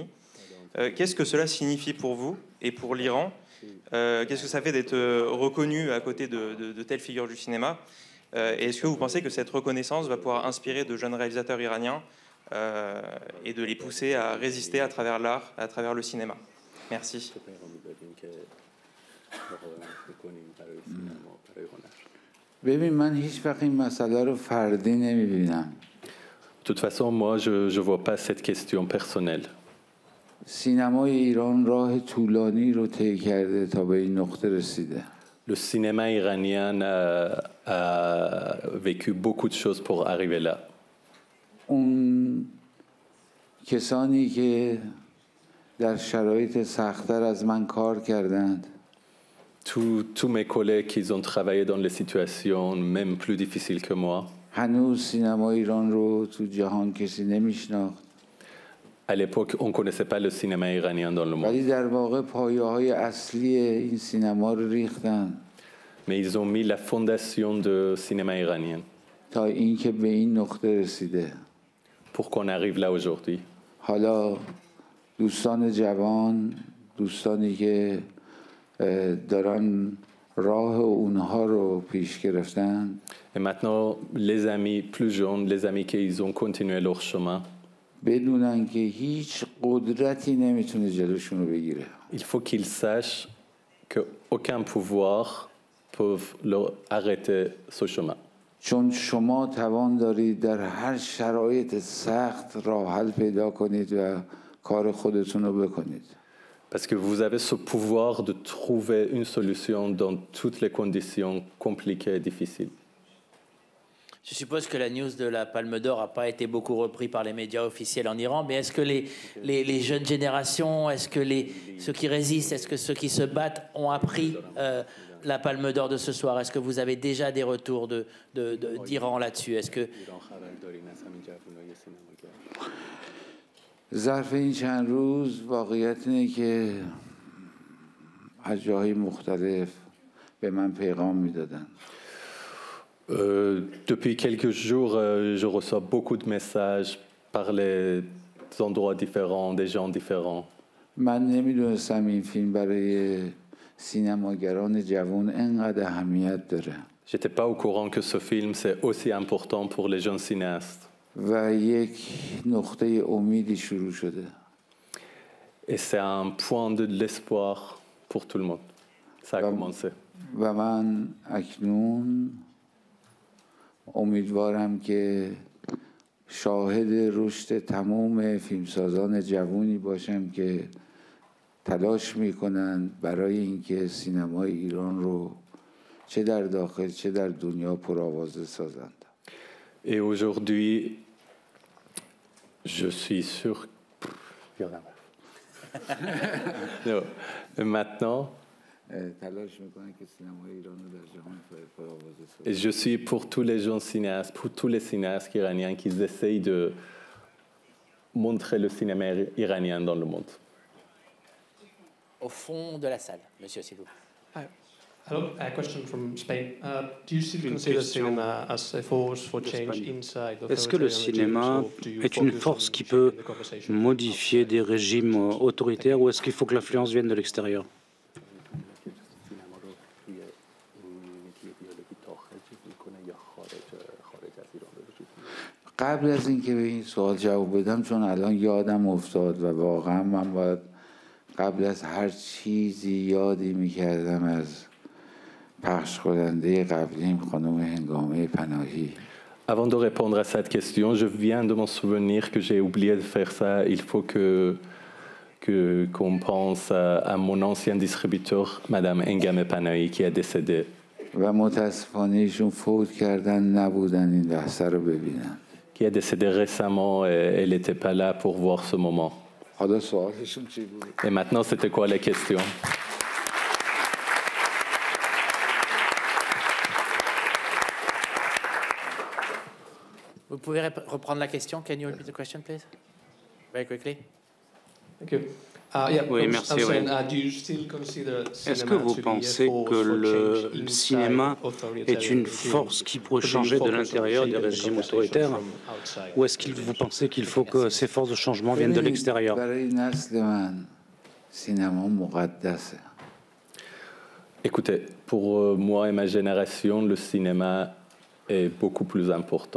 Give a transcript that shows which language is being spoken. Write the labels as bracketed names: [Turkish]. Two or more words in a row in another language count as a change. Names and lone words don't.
[French] Qu'est-ce que cela signifie pour vous et pour l'Iran? Qu'est-ce que ça fait d'être reconnu à côté de telles figures du cinéma? Et est-ce que vous pensez que cette reconnaissance va pouvoir inspirer de jeunes réalisateurs iraniens et de les pousser à résister à travers l'art, à travers le cinéma? Merci. [Persian] ببین من هیچ وقت این مسئله رو فردی نمیبینم. [French] De toute façon, moi, je ne vois pas cette question personnelle. [Persian] سینمای ایران راه طولانی رو طی کرده تا به این نقطه رسیده. [French] Le cinéma iranien a vécu beaucoup de choses pour arriver là. [Persian] اون کسانی که در شرایط سخت‌تر از من کار کردند [French] tous mes collègues qui ont travaillé dans les situations même plus difficiles que moi, [Persian] هنوز سینما ایران رو تو جهان کسی نمیشناخت. [French] à l'époque, on ne connaissait pas le cinéma iranien dans le monde. [Persian] ولی در واقع پایه‌های اصلی این سینما رو ریختن [French] Mais ils ont mis la fondation du cinéma iranien [Persian] تا اینکه به این نقطه رسیده. [French] pour qu'on arrive là aujourd'hui. [Persian] حالا دوستان جوان، دوستانی که دارن راه اونها رو پیش گرفتن، [French] Et maintenant, les amis plus jeunes, les amis qui ont continué leur chemin, [Persian] بدونن که هیچ قدرتی نمیتونه جلوشون رو بگیره. [French] il faut qu'ils sachent qu'aucun pouvoir peut leur arrêter ce chemin. [Persian] چون شما توان دارید در هر شرایط سخت راه حل پیدا کنید و کار خودتون رو بکنید. [French] Parce que vous avez ce pouvoir de trouver une solution dans toutes les conditions compliquées et difficiles. Je suppose que la news de la Palme d'Or n'a pas été beaucoup reprise par les médias officiels en Iran, mais est-ce que les jeunes générations, est-ce que ceux qui résistent, est-ce que ceux qui se battent ont appris la Palme d'Or de ce soir? Est-ce que vous avez déjà des retours d'Iran là-dessus? Est-ce que... [Persian] ظرف این چند روز واقعیت اینه که از جاهای مختلف به من پیغام میدادن. [French] Depuis quelques jours, je reçois beaucoup de messages par les endroits différents, des gens différents. [Persian] من نمیدونستم این فیلم برای سینماگران جوان انقدر اهمیت داره. [French] J'étais pas au courant que ce film c'est aussi important pour les jeunes cinéastes. [Persian] و یک نقطه امیدی شروع شده. [French] Et c'est un point de l'espoir pour tout le monde. Ça a commencé. [Persian] و من اکنون امیدوارم که شاهد رشد تمام فیلمسازان جوانی باشم که تلاش میکنن برای اینکه سینمای ایران رو چه در داخل چه در دنیا پرآوازه سازند. [French] Et aujourd'hui, je suis sûr. Non. Maintenant, et je suis pour tous les jeunes cinéastes, pour tous les cinéastes iraniens qui essayent de montrer le cinéma iranien dans le monde. Au fond de la salle, monsieur, s'il vous plaît. [English] Hello, a question from Spain. Do you still consider cinema as a force for change inside? [French] Est-ce que le cinéma est une force qui peut modifier des régimes autoritaires ou est-ce qu'il faut que l'influence vienne de l'extérieur? [Persian] قبل از اینکه به این سوال جواب بدم چون الان یادم افتاد و واقعا من باید قبل از هر چیزی یادی میکردم از پخش کننده قبلیم خانم هنگامه پناهی. [French] Avant de répondre à cette question, je viens de m'en souvenir que j'ai oublié de faire ça. Il faut qu'on pense à mon ancien distributeur, Madame Hengame Panahi, qui est décédée. [Persian] و متاسفانه ایشون فوت کردن نبودن این لحظه رو ببینن. [French] Qui est décédée récemment et elle n'était pas là pour voir ce moment. [Persian] حالا سوالشون چی بود؟ [French] Et maintenant, c'était quoi la question? Vous pouvez reprendre la question? [English] Can you repeat the question, please? Very quickly. Thank you. [French] Oui, merci. Est-ce que vous pensez que le cinéma est une force qui pourrait changer de l'intérieur des régimes autoritaires ou est-ce que vous pensez qu'il faut que ces forces de changement viennent de l'extérieur? Écoutez, pour moi et ma génération, le cinéma est beaucoup plus important.